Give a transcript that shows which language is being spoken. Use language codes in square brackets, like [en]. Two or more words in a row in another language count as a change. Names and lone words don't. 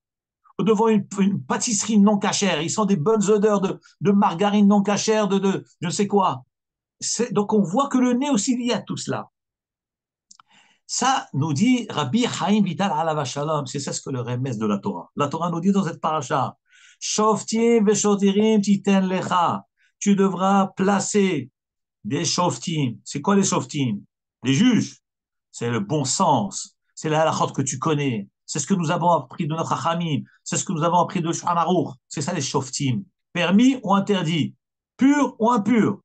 [fr] Devant une pâtisserie non cachère, ils sentent des bonnes odeurs de margarine non cachère, de je ne sais quoi. Donc, on voit que le nez aussi lié à tout cela. Ça nous dit Rabbi Chaim Vital [he] עליו השלום, [fr] c'est ça ce que le remès de la Torah. La Torah nous dit dans cette paracha, [he] שופטים ושוטרים תתן לך. [fr] Tu devras placer des shoftim. C'est quoi les shoftim? Les juges. C'est le bon sens. C'est la halachot que tu connais. C'est ce que nous avons appris de notre Chachamim. C'est ce que nous avons appris de Shulchan Aruch. C'est ça les shoftim. Permis ou interdit? Pur ou impur?